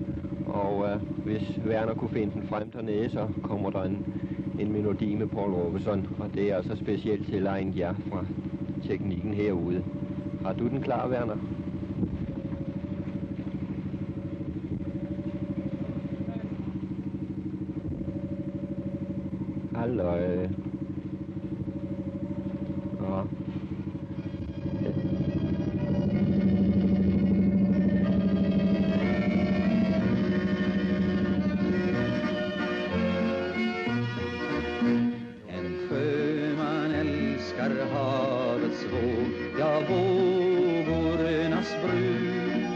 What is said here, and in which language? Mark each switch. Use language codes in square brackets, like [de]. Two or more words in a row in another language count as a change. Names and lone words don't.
[da] Og hvis Werner kunne finde den frem dernede, så kommer der en melodi med Paul Robeson. Og det er altså specielt tilegnet jer fra teknikken herude. Har du den klar, Werner? Halløj. Ja. [sv] En sjöman älskar havets våg, ja, vågornas brus.